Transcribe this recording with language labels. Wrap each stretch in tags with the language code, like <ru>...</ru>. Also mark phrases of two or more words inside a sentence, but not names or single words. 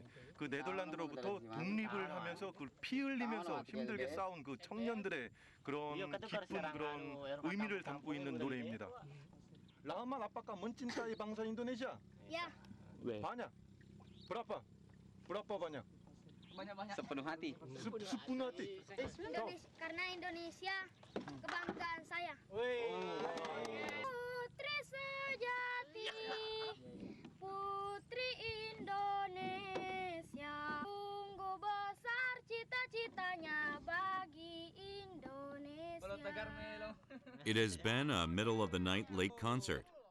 <ko>그 네덜란드로부터 독립을 하면서 그 피 흘리면서 힘들게 싸운 그 청년들의 그런 깊은 그런 의미를 담고 있는 노래입니다.</ko> <id>Lama apakah mencintai bangsa Indonesia? Ya. Banyak. Berapa? Berapa banyak? Banyak-banyak. Sepenuh hati. Sepenuh hati. Karena Indonesia kebanggaan saya. Putri sejati, putri Indonesia, sungguh besar cita-citanya bagi Indonesia.</id> <en>It has been a middle-of-the-night late concert.</en>